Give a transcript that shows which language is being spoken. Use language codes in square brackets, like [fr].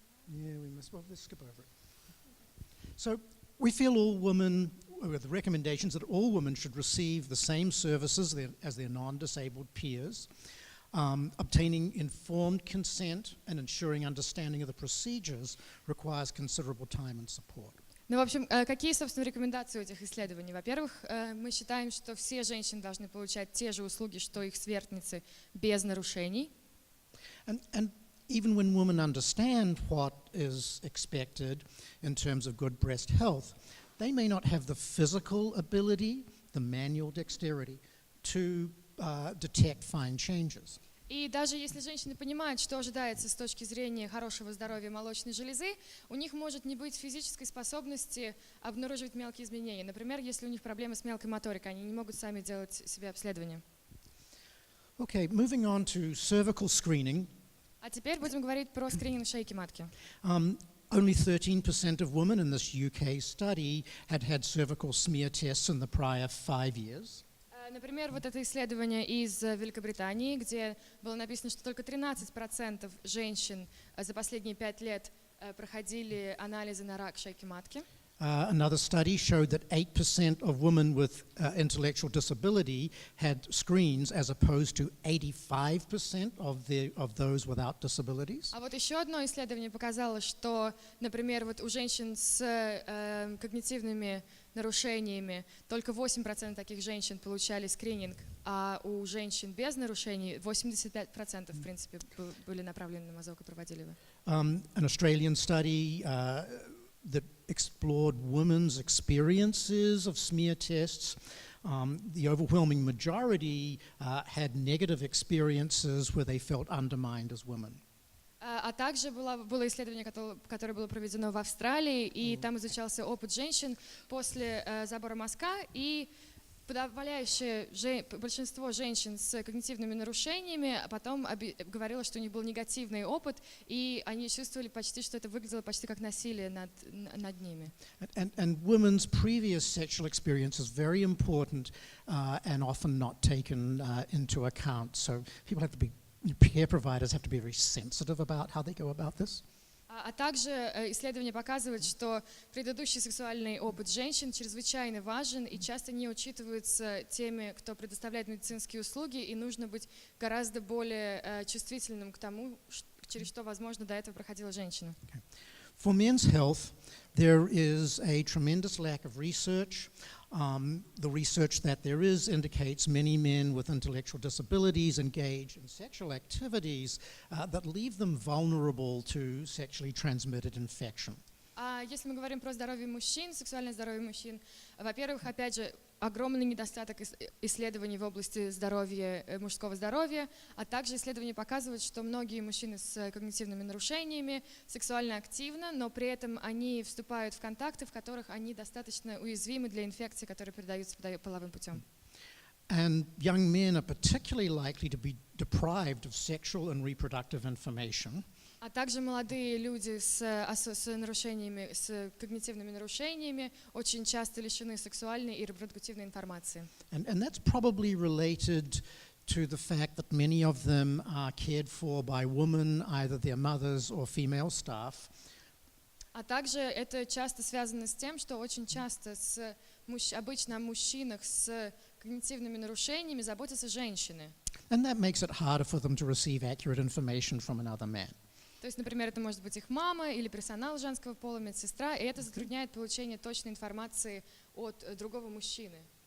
[en] Yeah, we must. Well, let's skip over it. So we feel all women, with the recommendations that all women should receive the same services as their non-disabled peers. Obtaining informed consent and ensuring understanding of the procedures requires considerable time and support. [ru] Ну, в общем, какие, собственно, рекомендации у этих исследований? Во-первых, мы считаем, что все женщины должны получать те же услуги, что их сверстницы, без нарушений. [en] And even when women understand what is expected in terms of good breast health, they may not have the physical ability, the manual dexterity, to detect fine changes. [ru] И даже если женщины понимают, что ожидается с точки зрения хорошего здоровья молочной железы, у них может не быть физической способности обнаруживать мелкие изменения. Например, если у них проблемы с мелкой моторикой, они не могут сами делать себе обследование. [en] Okay, moving on to cervical screening. [ru] А теперь будем говорить про скрининг шейки матки. [en] Only 13% of women in this UK study had had cervical smear tests in the prior 5 years. [ru] Например, вот это исследование из Великобритании, где было написано, что только 13% женщин за последние 5 лет проходили анализы на рак шейки матки. [en] Another study showed that 8% of women with intellectual disability had screens, as opposed to 85% of those without disabilities. [ru] А вот еще одно исследование показало, что, например, вот у женщин с когнитивными нарушениями только 8% таких женщин получали скрининг, а у женщин без нарушений 85% в принципе были направлены на мазок и проводили его. [en] An Australian study that explored women's experiences of smear tests. The overwhelming majority had negative experiences where they felt undermined as women. [ru] А также было исследование, которое было проведено в Австралии, и там изучался опыт женщин после забора мазка, и подавляющее большинство женщин с когнитивными нарушениями потом говорило, что у них был негативный опыт, и они чувствовали почти, что это выглядело почти как насилие над ними. [en] And women's previous sexual experience is very important and often not taken into account. So people have to be, care providers have to be very sensitive about how they go about this. [ru] А также исследование показывает, что предыдущий сексуальный опыт женщин чрезвычайно важен и часто не учитывается теми, кто предоставляет медицинские услуги, и нужно быть гораздо более чувствительным к тому, через что, возможно, до этого проходила женщина. [en] For men's health, there is a tremendous lack of research. The research that there is indicates many men with intellectual disabilities engage in sexual activities that leave them vulnerable to sexually transmitted infection. [ru] Если мы говорим про здоровье мужчин, сексуальное здоровье мужчин, во-первых, опять же, огромный недостаток исследований в области здоровья, мужского здоровья, а также исследования показывают, что многие мужчины с когнитивными нарушениями сексуально активны, но при этом они вступают в контакты, в которых они достаточно уязвимы для инфекций, которые передаются половым путем. [en] And young men are particularly likely to be deprived of sexual and reproductive information. [ru] А также молодые люди с нарушениями, с когнитивными нарушениями очень часто лишены сексуальной и репродуктивной информации. [en] And that's probably related to the fact that many of them are cared for by women, either their mothers or female staff. [ru] А также это часто связано с тем, что очень часто обычно о мужчинах с когнитивными нарушениями заботятся женщины. [en] And that makes it harder for them to receive accurate information from another man. [ru] То есть, например, это может быть их мама или персонал женского пола, медсестра, и это затрудняет получение точной информации от другого мужчины.